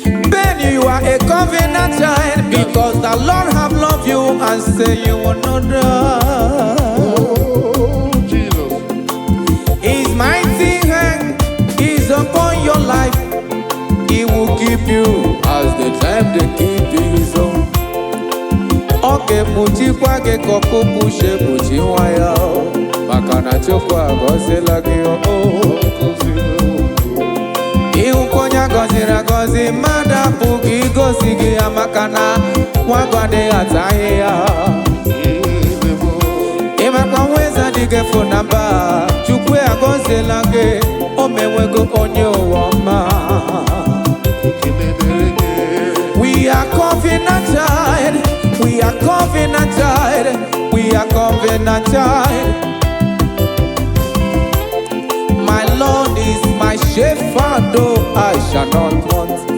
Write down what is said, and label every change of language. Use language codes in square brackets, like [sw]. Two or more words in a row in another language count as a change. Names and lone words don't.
[en] Ben, you are a covenant child because the Lord have loved you and say you will not die. Oh, Jesus. His mighty hand is upon your life. He will keep you as the time they keep his own. [ig] Ọ ga-ekpuchikwa gị ka ọkụkụ si ekpuchi nwa ya, maka na Chukwu agọziela gị, o. Ịhụkwa onye a gọziri agọzi, mmadụ apụghị igosi gị ya, maka na nwa agụ adịghị ata ahịhịa. Ị makwa nwa eze adịghị efu na mba, Chukwu agọziela gị. O mewego onye ụwa ọma. [en] We are covenanted. We are covenanted. We are covenanted. My Lord is my shepherd, oh, I shall not want.